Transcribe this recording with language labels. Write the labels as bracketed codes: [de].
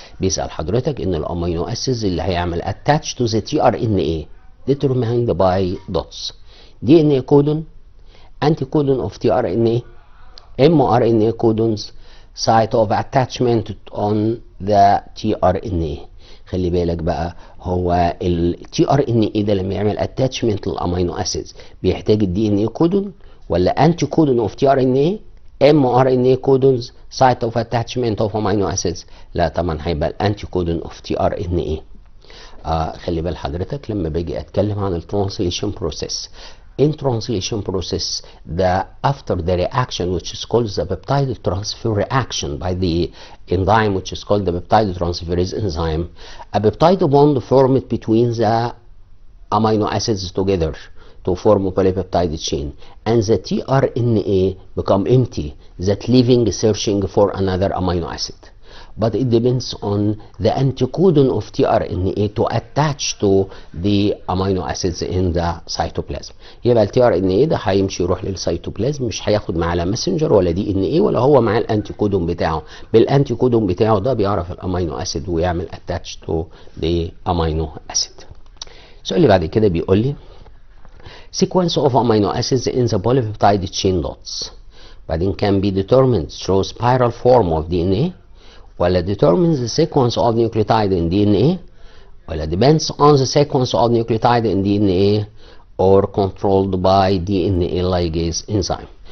[ar] بيسأل حضرتك ان الامينو اسيدز اللي هيعمل [en] attach to the tRNA determined by dots. DNA codon, anticodon of tRNA, mRNA codons, site of attachment on the tRNA. [ar] خلي بالك بقى، هو ال tRNA ده لما يعمل attachment للامينو اسيدز بيحتاج ال DNA كودون ولا انتي كودون اوف tRNA، [en] mRNA codons, site of attachment of amino acids؟ [ar] لا طبعا هيبقى الانتي كودون اوف tRNA. خلي بال حضرتك لما باجي اتكلم عن الترانسليشن بروسيس. [en] In translation process, after the reaction which is called the peptide transfer reaction by the enzyme which is called the peptide transferase enzyme, a peptide bond formed between the amino acids together to form a polypeptide chain, and the tRNA become empty, that leaving searching for another amino acid. But it depends on the anticodon of tRNA to attach to the amino acids in the cytoplasm. [ar] يبقى ال tRNA ده هيمشي يروح للسيتوبلازم، مش هياخد معاه لا ماسنجر ولا DNA ولا هو معاه الانتيكودون بتاعه. بالانتيكودون بتاعه ده بيعرف الامينو اسيد ويعمل [en] attach to the amino acid. [ar] السؤال اللي بعد كده بيقول لي [en] sequence of amino acids in the polypeptide chain dots. بعدين can be determined through spiral form of DNA ولا determines the sequence of nucleotide in DNA ولا depends on the sequence of nucleotide in DNA or controlled by DNA ligase enzyme.